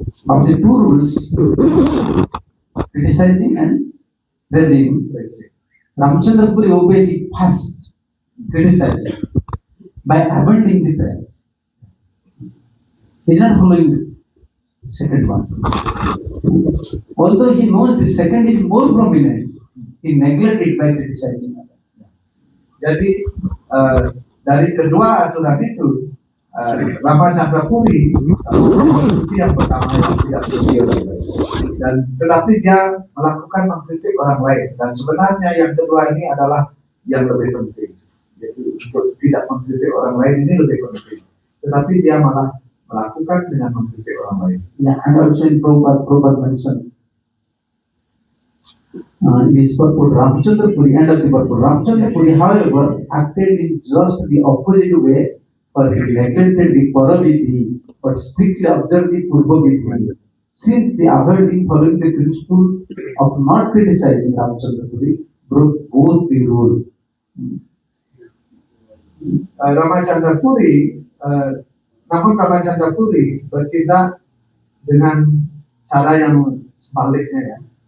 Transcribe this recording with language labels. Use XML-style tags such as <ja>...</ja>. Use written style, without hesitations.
<en>Of the two rules, criticizing and praising, Ramchandra Puri obeyed the first, criticizing, by abandoning the praise. He is not following second one. Although he knows the second is more prominent, he neglected it by criticizing others.</en> <id>Jadi dari kedua aturan itu Rama Chandrakuri itu yang pertama yang tidak setuju dan tetapi dia melakukan mengkritik orang lain dan sebenarnya yang kedua ini adalah yang lebih penting, yaitu untuk tidak mengkritik orang lain ini lebih penting, tetapi dia malah melakukan dengan mengkritik orang lain.</id> <en>Yeah, and also in Prabhupada mentioned this purport Ramchandra Puri, end of the purport. Ramchandra Puri, however, acted in just the opposite way, for he neglected the Paravidhi, but strictly observed the Purvavidhi. Since the avoiding following the principle of not criticizing Ramchandra Puri, broke both the rule.</en> <id>Rama Chandrakuri, namun Rama Chandrakuri bertindak dengan cara yang sebaliknya ya.</id>